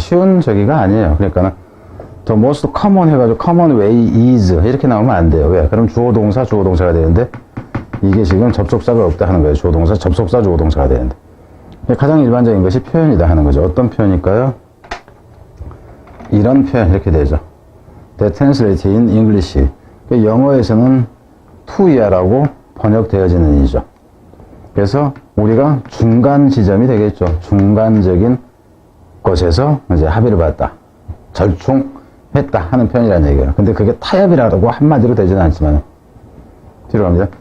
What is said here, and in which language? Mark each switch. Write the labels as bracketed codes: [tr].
[ko] 쉬운 저기가 아니에요. 그러니까 the most common 해가지고 common way is 이렇게 나오면 안 돼요. 왜? 그럼 주어동사가 되는데 이게 지금 접속사가 없다 하는 거예요. 주어동사, 접속사, 주어동사가 되는데 가장 일반적인 것이 표현이다 하는 거죠. 어떤 표현일까요? 이런 표현 이렇게 되죠. [en] That translated in English. [ko] 영어에서는 to야라고 번역되어지는 이죠. 그래서 우리가 중간 지점이 되겠죠. 중간적인 것에서 이제 합의를 봤다. 절충했다 하는 표현이라는 얘기예요. 근데 그게 타협이라고 한마디로 되지는 않지만 뒤로 갑니다.